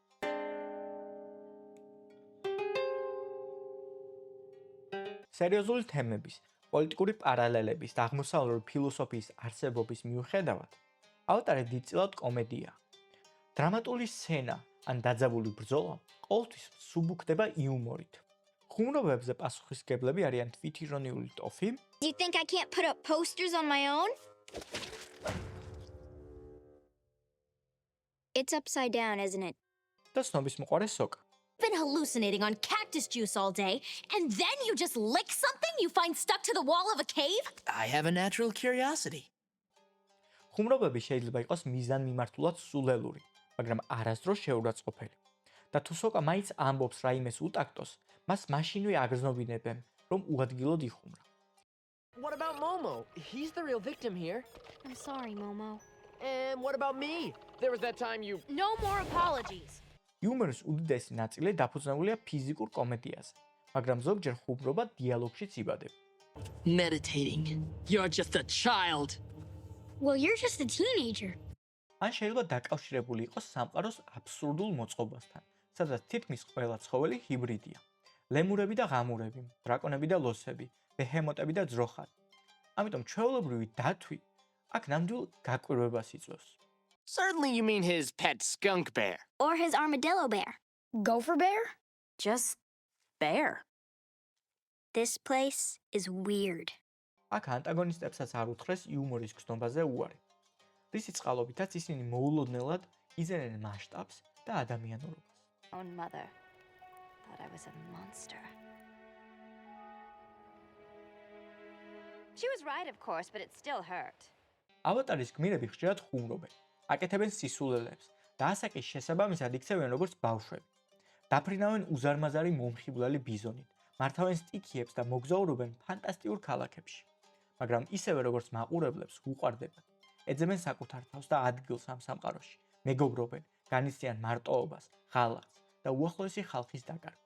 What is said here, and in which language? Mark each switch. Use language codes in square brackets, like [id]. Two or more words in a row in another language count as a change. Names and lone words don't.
[ka] სერიოზული თემების, პოლიტიკური პარალელების და აღმოსავლური ფილოსოფიის არსებობის მიუხედავად, ავატარი დიდწილად კომედიაა. დრამატული სცენა ან დაძაბული ბრძოლა ყოველთვის სუბუქდება იუმორით. ხუმრობებზე პასუხისმგებლები არიან თვითირონიული ტოფი, [en] Do you think I can't put up posters on my own? It's upside down, isn't it? [ka] და ცნობისმოყვარე სოკა. [en] Been hallucinating on cactus juice all day, and then you just lick something you find stuck to the wall of a cave? I have a natural curiosity. [ka] ხუმრობები შეიძლება იყოს მიზანმიმართულად სულელური, მაგრამ არასდროს შეურაცხყოფელი. და თუ სოკა მაინც ამბობს რაიმეს უტაქტოს, მას მაშინვე აგრძნობინებენ, რომ უადგილოდ იხუმრა. [en] What about Momo? He's the real victim here. I'm sorry, Momo. And what about me? There was that time you... No more apologies. [ka] იუმორის უდიდესი ნაწილი დაფუძნებულია ფიზიკურ კომედიაზე, მაგრამ ზოგჯერ ხუმრობა დიალოგშიც იბადება. [en] Meditating. You're just a child. Well, you're just a teenager. [ka] ან შეიძლება დაკავშირებული იყოს სამყაროს აბსურდულ მოწყობასთან, სადაც თითქმის ყველა ცხოველი ჰიბრიდია. ლემურები და ღამურები, დრაკონები და ლოსები, ბეჰემოტები და ძროხანი. ამიტომ ჩვეულებრივი დათვი აქ ნამდვილ გაკვირვებას იწვევს. [en] Certainly you mean his pet skunk bear. Or his armadillo bear. Gopher bear? Just bear. This place is weird. [ka] აქ ანტაგონისტებსაც არ უთხრეს იუმორის გრძნობაზე უარი. რისი წყალობითაც ისინი მოულოდნელად იზრენენ მასშტაბს და ადამიანურობას. [en] Own mother thought I was a monster. She was right, of course, but it still hurt. [ka] ავატარის გმირები ხშირად ხუმრობენ, აკეთებენ სისულელეებს და ასაკის შესაბამისად იქცევენ როგორც ბავშვები. დაფრინავენ უზარმაზარი მომხიბვლელი ბიზონით, მართავენ სტიქიებს და მოგზაურობენ ფანტასტიკურ ქალაქებში. მაგრამ ისევე როგორც მაყურებლებს უყვარდებათ, ეძებენ საკუთარ თავს და ადგილს ამ სამყაროში, მეგობრობენ, განიცდიან მარტოობას, ღალატს და უახლოესი ხალხის დაკარგვას.